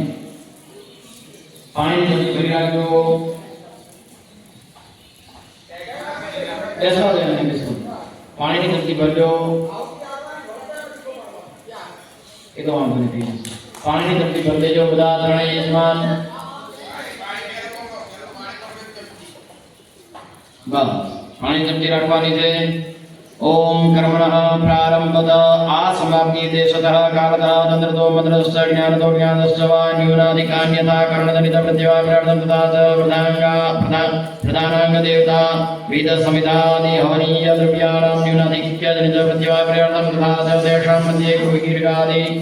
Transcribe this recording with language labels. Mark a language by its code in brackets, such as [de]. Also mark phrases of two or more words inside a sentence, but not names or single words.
[gu] પાણી જલ્દી ભરી રાખજો. બેસવા દે ને બેસો. પાણીની જલ્દી ભરજો. એ તો વાંધો નથી. પાણીની જલ્દી ભરી દેજો બધા ત્રણેય યજમાન. બસ પાણી જલ્દી રાખવાની છે. [sa] ओम कर्मणः प्रारंभत आसमाप्ति देशतः कालतः तंत्रतो मंत्रश्च ज्ञानतो ज्ञानश्च वा न्यूनाधिकान्यथा कर्णजनित प्रत्यवाप्रार्थं तथा च प्रधानांग देवता वेद समितादि हवनीय द्रव्याणां न्यूनाधिक्यजनित प्रत्यवाप्रार्थं तथा च तेषां मध्ये कुविकीर्गादि